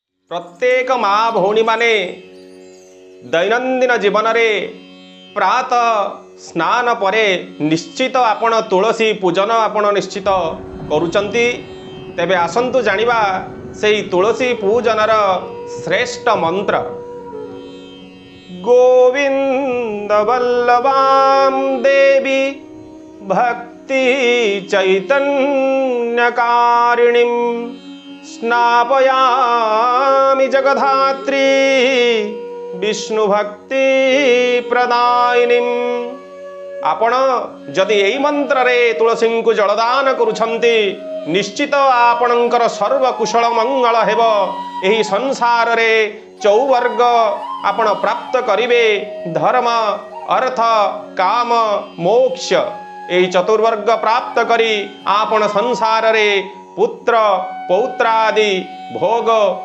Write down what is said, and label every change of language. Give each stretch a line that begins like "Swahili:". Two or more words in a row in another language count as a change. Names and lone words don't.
Odia: ପ୍ରତ୍ୟେକ ମା ଭଉଣୀ ମାନେ ଦୈନନ୍ଦିନ ଜୀବନ ରେ ପ୍ରାତଃ ସ୍ନାନ ପରେ ନିଶ୍ଚିତ ଆପଣ ତୁଳସୀ ପୂଜନ ଆପଣ ନିଶ୍ଚିତ କରୁଛନ୍ତି। ତେବେ ଆସନ୍ତୁ ଜାଣିବା ସେହି ତୁଳସୀ ପୂଜନର ଶ୍ରେଷ୍ଠ ମନ୍ତ୍ର।
Sanskrit: गोविंद वल्लभां देवी भक्ति चैतन्यकारिणीं स्नापयामि जगधात्री विष्णु भक्ति प्रदायिनीं।
Odia: ଆପଣ ଯଦି ଏହି ମନ୍ତ୍ର ରେ ତୁଳସୀ କୁ ଜଳଦାନ କରୁଛନ୍ତି ନିଶ୍ଚିତ ଆପଣଙ୍କର ସର୍ବକୁଶଳ ମଙ୍ଗଳ ହେବ। ଏହି ସଂସାର ରେ ଚତୁର୍ବର୍ଗ ଆପଣ ପ୍ରାପ୍ତ କରିବେ। ଧର୍ମ ଅର୍ଥ କାମ ମୋକ୍ଷ ଏହି ଚତୁର୍ବର୍ଗ ପ୍ରାପ୍ତ କରି ଆପଣ ସଂସାର ରେ ପୁତ୍ର ପୌତ୍ରାଦି ଭୋଗ